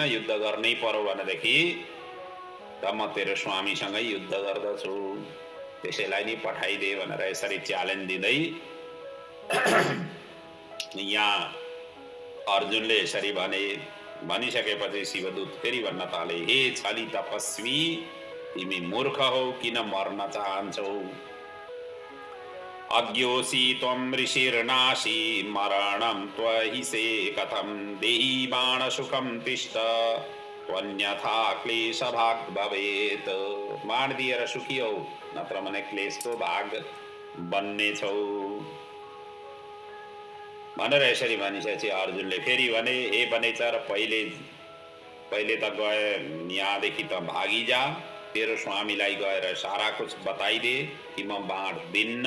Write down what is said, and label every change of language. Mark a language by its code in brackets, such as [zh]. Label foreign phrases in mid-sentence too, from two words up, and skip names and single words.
[ne] युद्ध गर्नै पर्यो भनेदेखि त म तेरो स्वामीसँगै युद्ध गर्दछु, त्यसैलाई नि पठाइदे भनेर यसरी च्यालेन्ज दिँदै यहाँ अर्जुनले यसरी भने। भनिसकेपछि शिवदूत फेरि भन्न थाले, हे छली तपस्वी, तिमी मूर्ख हौ, किन मर्न चाहन्छौ? [sa] अज्ञोसी त्वं ऋषिर्नाशी, मरणं त्वहिसे कथं? देहि बाणसुखं तिष्ठ, त्वन्यथा क्लेशभाग भवेत्। [ne] बाण दिएर सुखी हौ, नत्र भने क्लेशको भाग बन्ने छौ भनेर यसरी भनिसकेपछि अर्जुनले फेरि भने, हे वनेचर, पहिले त गए यहाँदेखि त भागी जा, तेरो स्वामीलाई गएर [hi] सारा कुछ [ne] बताइदे कि म बाण दिन्न।